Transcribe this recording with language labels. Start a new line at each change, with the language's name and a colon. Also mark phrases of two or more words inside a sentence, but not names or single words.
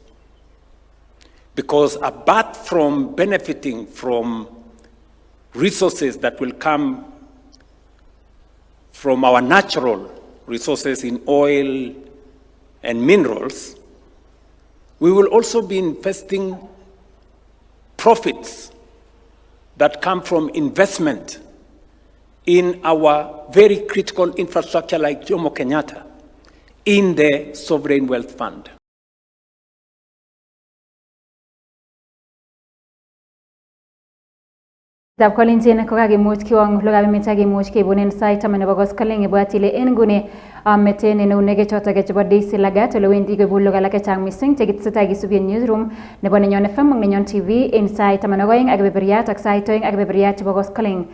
English: Because apart from benefiting from resources that will come from our natural resources in oil and minerals, we will also be investing profits that come from investment in our very critical infrastructure like Jomo Kenyatta in the Sovereign Wealth Fund.
Kalenjin: Dab kolinjin ko kakimuch kiwong lugab emet kakimuch keibunen sait taman nebo koskoleng ibwat ile en nguni meten en eunek chotok chebo Daisy Lagat ole wendi koibu lugha alak chechang mising chekitesetai kisubien newsroom nebo Nenyon FM ak Nenyon TV en sait 12 ak kebeberyat ak sait 2 ak kebeberyat chebo koskoleng.